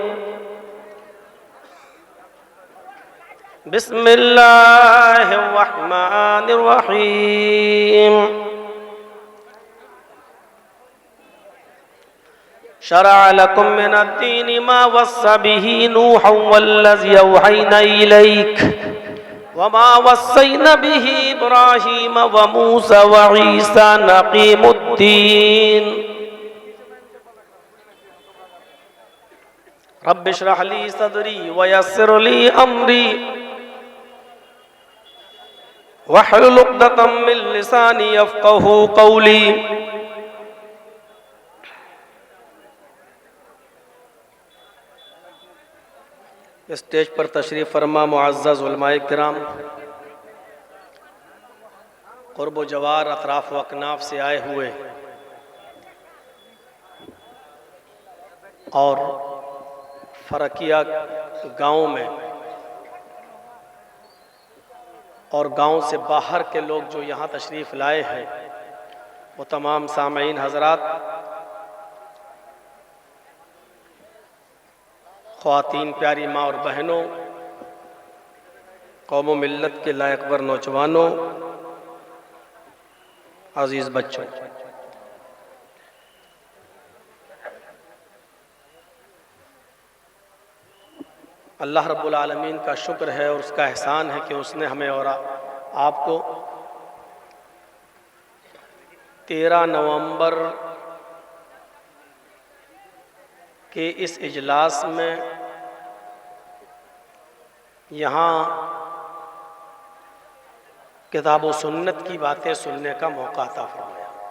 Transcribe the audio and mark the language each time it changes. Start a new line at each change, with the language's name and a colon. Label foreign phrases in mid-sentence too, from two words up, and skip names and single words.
Arabic: بسم الله الرحمن الرحيم. شرع لكم من الدين ما وصى به نوحا والذي أوحينا إليك وما وصينا به إبراهيم وموسى وعيسى أن أقيموا الدين. رب اشرح لي صدري ويسر لي أمري واحلل عقدة من لساني يفقهوا قولي.
Urdu: اسٹیج پر تشریف فرما معزز علمائے کرام, قرب و جوار، اطراف و اکناف سے آئے ہوئے اور فرکیا گاؤں میں اور گاؤں سے باہر کے لوگ جو یہاں تشریف لائے ہیں، وہ تمام سامعین حضرات, خواتین، پیاری ماں اور بہنوں، قوم و ملت کے لائق ور نوجوانوں, عزیز بچوں,
Arabic: الله رب العالمين
Urdu: کا شکر ہے اور اس کا احسان ہے کہ اس نے ہمیں اور آپ کو 13 نومبر کہ اس اجلاس میں یہاں کتاب و سنت کی باتیں سننے کا موقع عطا فرمایا.